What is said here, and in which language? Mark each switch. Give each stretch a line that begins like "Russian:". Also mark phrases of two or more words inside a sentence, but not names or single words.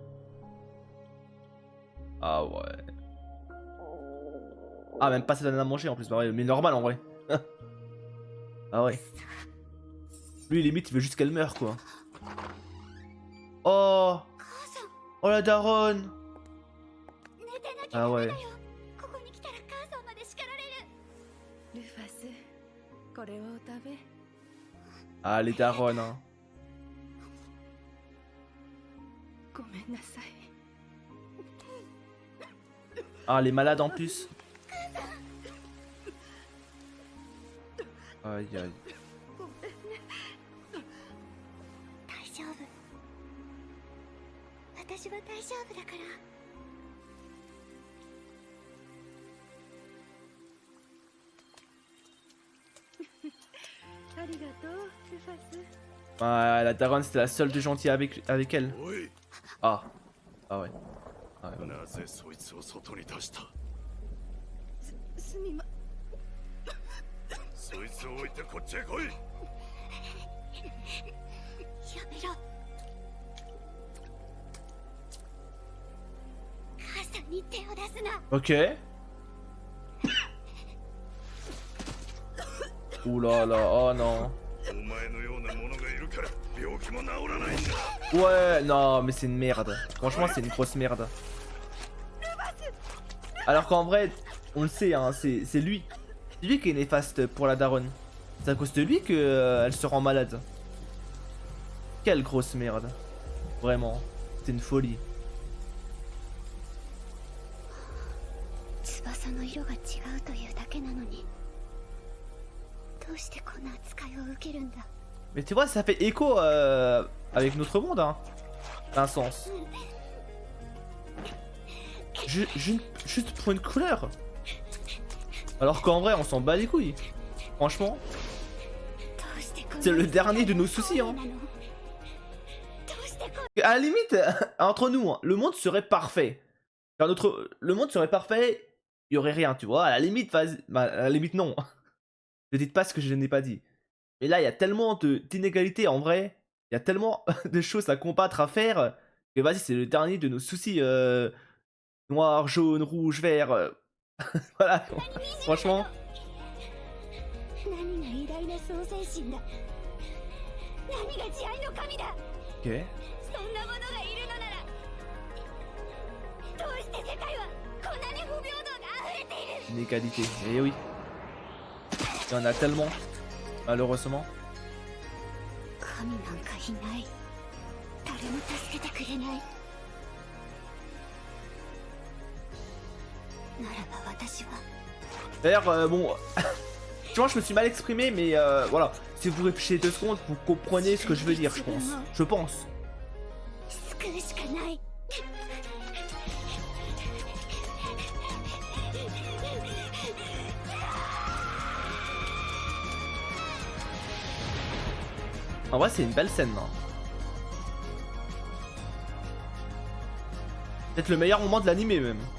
French: Ah ouais. Ah même pas ça donne à manger en plus, bah ouais, mais normal en vrai. Ah ouais. Lui limite il veut juste qu'elle meure quoi. Oh. Oh la daronne.
Japanese: 寝てなきゃ
French: Ah ouais.
Japanese: ここに来たら母さんまで叱られるルファス、これを食べ。
French: Ah les daronnes hein.
Japanese: ごめんなさい。
French: Ah les malades en plus. Aïe aïe.
Japanese: 大丈夫私は大丈夫だからありがとう、ルファス。
French: Ah la daronne c'était la seule de gentille avec elle.
Japanese: おい、
French: Ah. Ah ouais. Ah ouais.
Japanese: なぜそいつを外に出した。すみま。そいつを置いてこっちへ来い。やめろ母さんに手を出すな
French: Ok. Ouh là là, oh non.
Japanese: お前のようなものがいるから病気も治らないんだ。
French: Ouais, non, mais c'est une merde. Franchement, c'est une grosse merde. Alors qu'en vrai, on le sait, hein, c'est lui. C'est lui qui est néfaste pour la daronne. C'est à cause de lui que elle se rend malade. Quelle grosse merde. Vraiment, c'est une folie.
Japanese: 翼の色が違うというだけなのにどうしてこんな扱いを受けるんだ
French: Mais tu vois, ça fait écho avec notre monde, hein. D'un sens. Juste pour une couleur. Alors qu'en vrai, on s'en bat les couilles. Franchement,
Japanese: どうしてこんな
French: c'est le dernier de nos soucis, hein.
Japanese: どうしてこ
French: À la limite, entre nous, hein, le monde serait parfait. Enfin, le monde serait parfait, il y aurait rien, tu vois. À la limite, bah, à la limite non. Ne dites pas ce que je n'ai pas dit. Mais là, il y a tellement d'inégalités en vrai. Il y a tellement de choses à combattre, à faire. Que vas-y, c'est le dernier de nos soucis. Noir, jaune, rouge, vert. Voilà. Franchement.
Japanese: 何が偉大な創世神だ何が慈愛の神だ
French: Ok.
Japanese: そんなものがいるのならどうしてして世界はこんなに不平等が溢れている。
French: Inégalité. Eh oui. Il y en a tellement, malheureusement.
Japanese: 神なんかいない。誰も助けてくれない。ならば私は
French: D'ailleurs, bon, tu vois, je me suis mal exprimé, mais voilà, si vous réfléchissez 2 secondes, vous comprenez ce que je veux dire, je pense. Je pense.
Japanese: 救うしかない。
French: En vrai, c'est une belle scène, hein. Peut-être le meilleur moment de l'animé, même.